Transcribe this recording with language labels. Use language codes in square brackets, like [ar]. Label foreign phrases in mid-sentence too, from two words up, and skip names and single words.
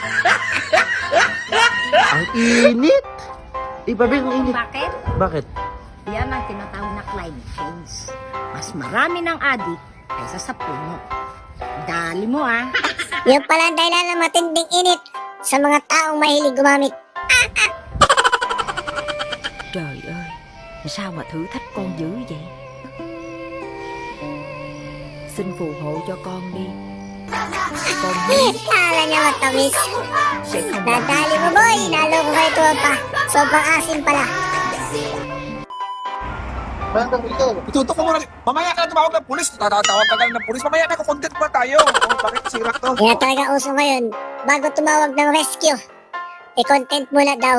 [tl] Ang init! Iba ba yung init? Bakit? Bakit? Yan ang tinatawag na [en] climate change. [tl] Mas marami ng adik kaysa sa puno. Dali mo ah. Yung pala ang dahilan ng matinding init sa mga taong mahilig gumamit. [vi] Trời ơi, sao mà thử thách con dữ vậy? Xin phù hộ cho con đi. Con [tl] Kala niya matamis. [vi] sẽ không [tl] Nadali mo boy, naloko kayo tuwa pa. Sobrang asin pala. Itutok mo muna. Mamaya ka na tumawag ng pulis. Tatawag ka ng pulis. Mamaya na content pa tayo. Oh, bakit sirak to? Kaya talaga uso ngayon, bago tumawag ng rescue, i-content muna daw.